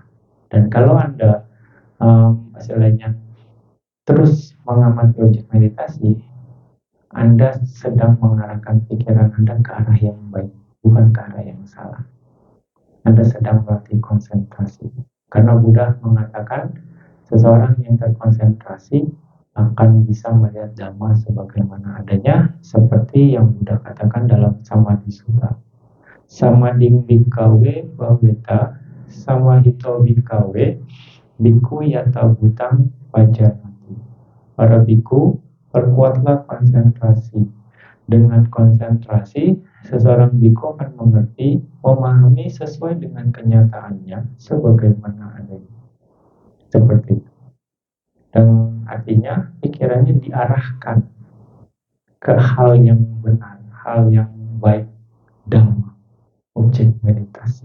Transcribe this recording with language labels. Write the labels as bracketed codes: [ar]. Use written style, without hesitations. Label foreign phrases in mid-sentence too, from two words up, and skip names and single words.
[id] Dan kalau Anda hasilnya terus mengamati objek meditasi, Anda sedang mengarahkan pikiran Anda ke arah yang baik, bukan ke arah yang salah. Anda sedang melatih konsentrasi. Karena Buddha mengatakan seseorang yang terkonsentrasi akan bisa melihat Dhamma sebagaimana adanya, seperti yang Buddha katakan dalam Samadhi Sutta. [pi] Samading bhikkhave bhaveta samahito bhikkhave bhikkhu yata bhutang pajanati. [id] Para bhikkhu, perkuatlah konsentrasi. Dengan konsentrasi, seseorang bhikkhu akan mengerti, memahami sesuai dengan kenyataannya sebagaimana adanya. Seperti itu. Dan artinya pikirannya diarahkan ke hal yang benar, hal yang baik, Dhamma, objek meditasi.